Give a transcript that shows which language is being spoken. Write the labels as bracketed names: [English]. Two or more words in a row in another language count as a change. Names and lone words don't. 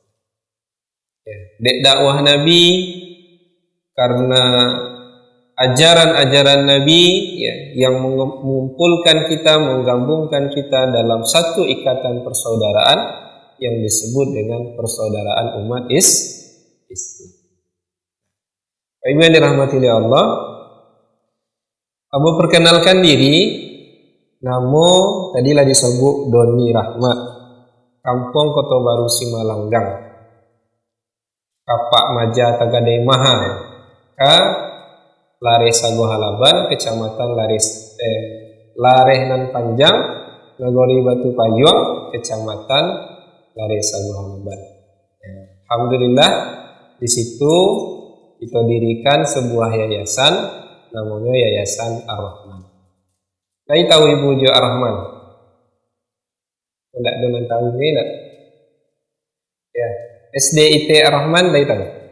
[Indonesian] Dakwah Nabi, karena ajaran-ajaran Nabi yang mengumpulkan kita, menggabungkan kita dalam satu ikatan persaudaraan yang disebut dengan persaudaraan umat Islam. Ibu yang dirahmati oleh Allah, Abu perkenalkan diri, nama tadilah disebut Doni Rahmat, Kampung Kota Baru Simalanggang, Kapak Maja Tagadai Mahal, Lareh Sago Halaban, Kecamatan Lareh Nan Panjang, Nagori Batu Payung, Kecamatan Lareh Sago Halaban. Alhamdulillah, di situ kita dirikan sebuah yayasan, namanya Yayasan Ar-Rahman. Saya tahu Ibu Jo Ar-Rahman? Tidak dengan tahu ini tidak? Ya, SDIT Ar-Rahman, saya tahu.